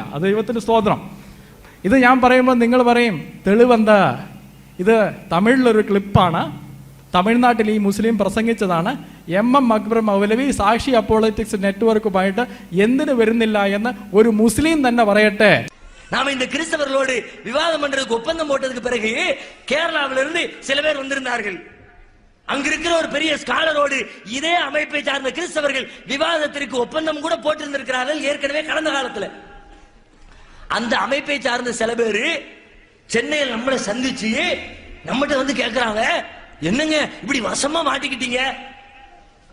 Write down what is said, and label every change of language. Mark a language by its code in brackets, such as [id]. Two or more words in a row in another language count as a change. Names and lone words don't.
[ml] അത് ദൈവത്തിൻ്റെ സ്തോത്രം. ഇത് ഞാൻ പറയുമ്പോൾ നിങ്ങൾ പറയും തെളിവെന്താ? ഇത് തമിഴിലൊരു ക്ലിപ്പാണ്. തമിഴ്നാട്ടിൽ ഈ മുസ്ലിം പ്രസംഗിച്ചതാണ്. അക്ബർ മൗലവി സാക്ഷി അപ്പോളജറ്റിക്സ് നെറ്റ്വർക്കുമായിട്ട് എന്തിനു വരുന്നില്ല എന്ന് ഒരു മുസ്ലിം തന്നെ പറയട്ടെ. [ta] நாம இந்த கிறிஸ்தவர்களோடு விவாதம் பண்றதுக்கு ஒப்பந்தம் போட்டதுக்கு பிறகு கேரளாவில இருந்து சில பேர் வந்திருந்தார்கள். அங்க இருக்கிற ஒரு பெரிய ஸ்காலரோடு இதே அமைப்பை சார்ந்த கிறிஸ்தவர்கள் விவாதத்திற்கு ஒப்பந்தம் கூட போட்டிருந்திருக்கிறார்கள் ஏற்கனவே கடந்த காலத்துல. அந்த அமைப்பை சார்ந்த சில பேர் சென்னையில் நம்மளை சந்திச்சு நம்மகிட்ட வந்து கேட்கிறாங்க, என்னங்க இப்படி வசமா மாட்டிக்கிட்டீங்க?